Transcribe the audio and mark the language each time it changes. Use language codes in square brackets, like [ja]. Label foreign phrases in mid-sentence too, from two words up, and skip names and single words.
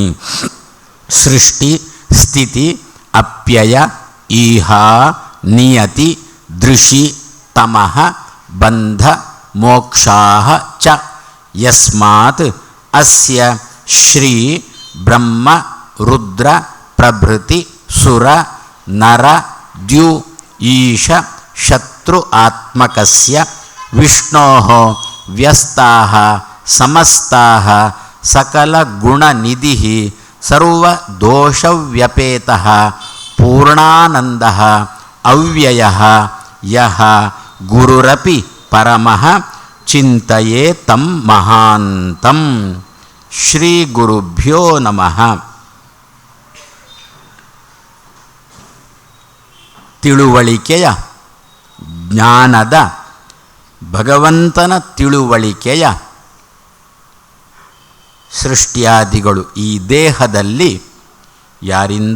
[sa] ಸೃಷ್ಟಿ ಸ್ಥಿತಿ ಅಪ್ಯಯ ಈಹಾ ನಿಯತಿ ದೃಶಿ ತಮಃ ಬಂಧ ಮೋಕ್ಷಾಃ ಚ ಯಸ್ಮಾತ್ ಅಸ್ಯ ಶ್ರೀ ಬ್ರಹ್ಮ ರುದ್ರ ಪ್ರಭೃತಿ ಸುರ ನರ ದ್ಯು ಈಶ ಶತ್ರು ಆತ್ಮಕಸ್ಯ ವಿಷ್ಣೋಃ ವ್ಯಸ್ತಾಃ ಸಮಸ್ತಾಃ ಸಕಲಗುಣನಿಧಿಃ ಸರ್ವದೋಷವ್ಯಪೇತಃ ಪೂರ್ಣಾನಂದಃ ಅವ್ಯಯಃ ಯಃ ಗುರುರಪಿ ಪರಮಃ ಚಿಂತಯೇ ತಂ ಮಹಾಂತಂ. ಶ್ರೀ ಗುರುಭ್ಯೋ ನಮಃ. [kn] ತಿಳುವಳಿಕೆಯ ಜ್ಞಾನದ ಭಗವಂತನ ತಿಳುವಳಿಕೆಯ ಸೃಷ್ಟಿಯಾದಿಗಳು ಈ ದೇಹದಲ್ಲಿ ಯಾರಿಂದ?